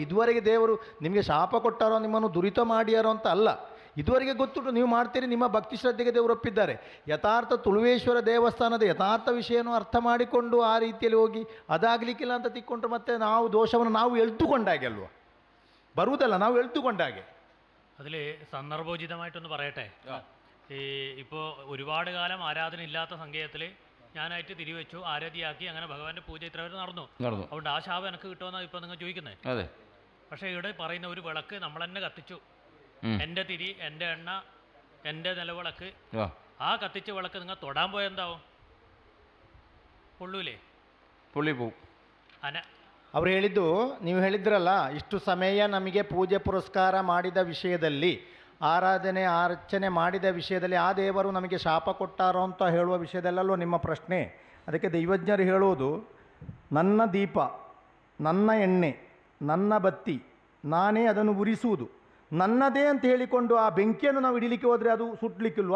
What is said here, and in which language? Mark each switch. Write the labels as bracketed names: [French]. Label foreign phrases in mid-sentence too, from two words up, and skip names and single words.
[Kannada] ಇದುವರೆಗೆ ದೇವರು ನಿಮಗೆ ಶಾಪ ಕೊಟ್ಟಾರೋ, ನಿಮ್ಮನ್ನು ದುರಿತ ಮಾಡ್ಯಾರೋ ಅಂತ ಅಲ್ಲ, ಇದುವರೆಗೆ ಗೊತ್ತುಂಟು, ನೀವು ಮಾಡ್ತೀರಿ, ನಿಮ್ಮ ಭಕ್ತಿ ಶ್ರದ್ಧೆಗೆ ದೇವರು ಒಪ್ಪಿದ್ದಾರೆ. ಯಥಾರ್ಥ ತುಳುವೇಶ್ವರ ದೇವಸ್ಥಾನದ ಯಥಾರ್ಥ ವಿಷಯನೂ ಅರ್ಥ ಮಾಡಿಕೊಂಡು ಆ ರೀತಿಯಲ್ಲಿ ಹೋಗಿ ಅದಾಗಲಿಕ್ಕಿಲ್ಲ ಅಂತ ತಿಕ್ಕೊಂಡ್ರೆ ಮತ್ತೆ ನಾವು ದೋಷವನ್ನು ನಾವು ಎಳ್ದುಕೊಂಡಾಗೆ ಅಲ್ವ, ಬರುವುದಲ್ಲ, ನಾವು ಎಳ್ದುಕೊಂಡಾಗೆ. [Malayalam] അതിൽ സന്ദർഭോചിതമായിട്ടൊന്ന് പറയട്ടെ. ഈ ഇപ്പോൾ ഒരുപാട് കാലം ആരാധന ഇല്ലാത്ത സങ്കേതത്തിൽ ഞാനായിട്ട് തിരിവെച്ചു, ആരാധിയാക്കി, അങ്ങനെ ഭഗവാന്റെ പൂജ ഇത്ര വരെ നടന്നു. അതുകൊണ്ട് ആ ശാപം എനിക്ക് കിട്ടുമെന്നാണ് ഇപ്പം നിങ്ങൾ ചോദിക്കുന്നത്. അതെ. പക്ഷേ ഇവിടെ പറയുന്ന ഒരു വിളക്ക് നമ്മൾ തന്നെ കത്തിച്ചു, എൻ്റെ തിരി, എൻ്റെ എണ്ണ, എൻ്റെ നിലവിളക്ക്, ആ കത്തിച്ച വിളക്ക് നിങ്ങൾ തൊടാൻ പോയാൽ എന്താവും? പൊള്ളൂലേ? പൊള്ളി പോവും. [Kannada] ಅವರು ಹೇಳಿದ್ದು, ನೀವು ಹೇಳಿದ್ರಲ್ಲ, ಇಷ್ಟು ಸಮಯ ನಮಗೆ ಪೂಜೆ ಪುರಸ್ಕಾರ ಮಾಡಿದ ವಿಷಯದಲ್ಲಿ, ಆರಾಧನೆ ಅರ್ಚನೆ ಮಾಡಿದ ವಿಷಯದಲ್ಲಿ ಆ ದೇವರು ನಮಗೆ ಶಾಪ ಕೊಟ್ಟಾರೋ ಅಂತ ಹೇಳುವ ವಿಷಯದಲ್ಲಲ್ವ ನಿಮ್ಮ ಪ್ರಶ್ನೆ. ಅದಕ್ಕೆ ದೈವಜ್ಞರು ಹೇಳುವುದು, ನನ್ನ ದೀಪ, ನನ್ನ ಎಣ್ಣೆ, ನನ್ನ ಬತ್ತಿ, ನಾನೇ ಅದನ್ನು ಉರಿಸುವುದು, ನನ್ನದೇ ಅಂತ ಹೇಳಿಕೊಂಡು ಆ ಬೆಂಕಿಯನ್ನು ನಾವು ಹಿಡಿಲಿಕ್ಕೆ ಹೋದರೆ ಅದು ಸುಟ್ಲಿಕ್ಕಿಲ್ವಾ?